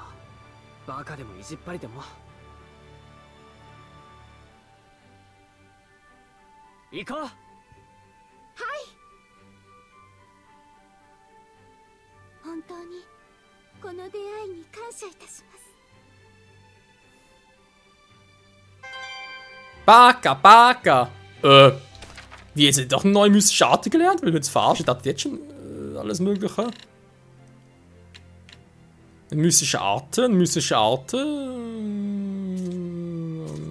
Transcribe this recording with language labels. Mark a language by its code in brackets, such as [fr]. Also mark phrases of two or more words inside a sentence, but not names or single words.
[ja] バカでも意地っ張りでも行こう。本当にこの出会いに感謝いたします。 Baka, Baka. [de] Wie jetzt hat doch eine neue mystische Art gelernt? Will ich jetzt verarschen? Ich dachte jetzt schon alles Mögliche. Mystische Arten, mystische Arten.